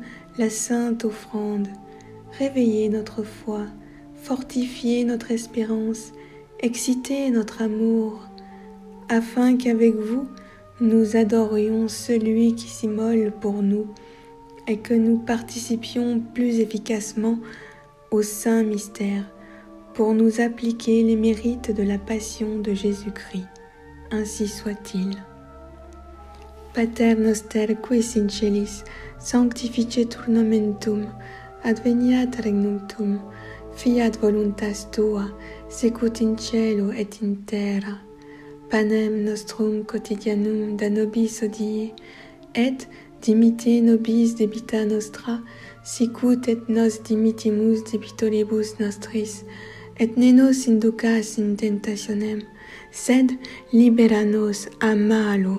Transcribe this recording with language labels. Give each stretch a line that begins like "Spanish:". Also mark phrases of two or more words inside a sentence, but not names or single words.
French: la sainte offrande, réveillez notre foi, fortifiez notre espérance, excitez notre amour, afin qu'avec vous, nous adorions celui qui s'immole pour nous et que nous participions plus efficacement au saint mystère pour nous appliquer les mérites de la passion de Jésus-Christ. Ainsi soit-il.
Latin: Pater noster qui es in celis, sanctificetur nomen tuum, adveniat regnum tuum, fiat voluntas tua, sicut in cielo et in terra. Panem nostrum quotidianum da nobis hodie, et dimitte nobis debita nostra, sicut et nos dimittimus debitoribus nostris, et ne nos inducas in tentationem, sed libera nos a malo.